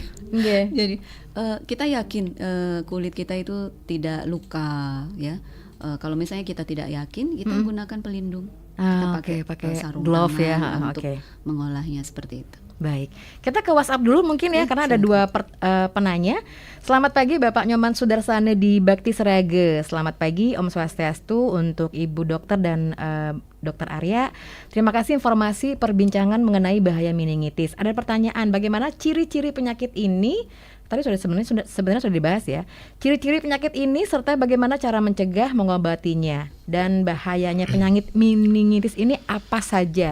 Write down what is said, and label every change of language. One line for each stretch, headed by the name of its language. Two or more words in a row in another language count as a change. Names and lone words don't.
Indonesian: Jadi kita yakin kulit kita itu tidak luka ya. Kalau misalnya kita tidak yakin, kita gunakan pelindung. Kita pakai sarung glove ya untuk mengolahnya seperti itu. Baik, kita ke WhatsApp dulu mungkin ya, karena ada dua penanya. Selamat pagi Bapak Nyoman Sudarsana di Bakti Sraga. Selamat pagi
Balinese: Om Swastiastu
Indonesian: untuk Ibu Dokter dan Dokter Arya. Terima kasih informasi perbincangan mengenai bahaya meningitis. Ada pertanyaan, bagaimana ciri-ciri penyakit ini? Tadi sebenarnya sudah dibahas ya. Ciri-ciri penyakit ini serta bagaimana cara mencegah, mengobatinya, dan bahayanya penyakit meningitis ini apa saja.